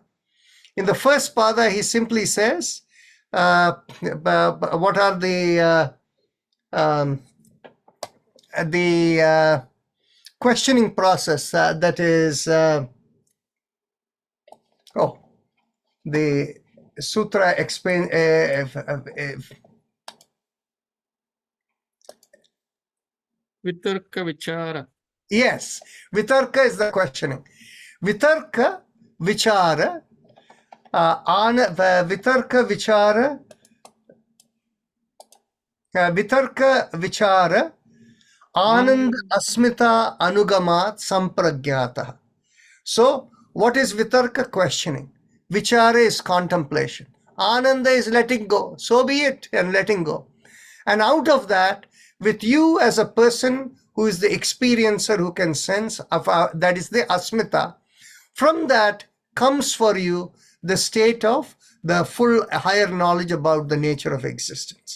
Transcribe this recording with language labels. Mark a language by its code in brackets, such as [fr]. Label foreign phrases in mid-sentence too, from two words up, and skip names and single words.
[en] In the first pada, he simply says, what are the questioning process that is, the sutra explain, [sa] Vitarka Vichara. [en] Yes, Vitarka is the questioning. [sa] Vitarka Vichara, Vitarka Vichara, Vitarka Vichara, Anand Asmita Anugamat Sampragyata. [en] So, what is Vitarka? Questioning. Vichara is contemplation. Ananda is letting go. So be it, and letting go. And out of that, with you as a person who is the experiencer, who can sense, that is the Asmita, from that comes for you the state of the full higher knowledge about the nature of existence.